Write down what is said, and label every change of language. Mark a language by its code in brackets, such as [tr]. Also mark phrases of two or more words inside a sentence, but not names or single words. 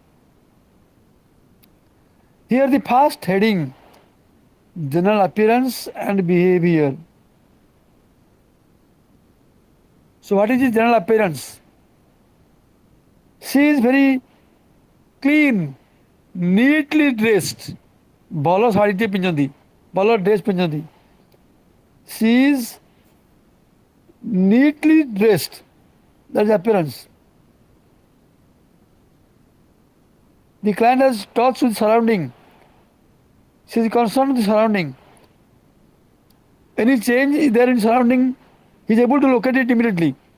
[en] Here the first heading, general appearance and behavior. So what is the general appearance? She is very clean, neatly dressed. [or] ଭଲ ଶାଢ଼ୀଟେ ପିନ୍ଧନ୍ତି, ଭଲ ଡ୍ରେସ୍ ପିନ୍ଧନ୍ତି. [en] She is neatly dressed. That is appearance. The client has touch with surrounding. She is concerned with the surrounding. Any change is there in surrounding, he is able to locate it immediately.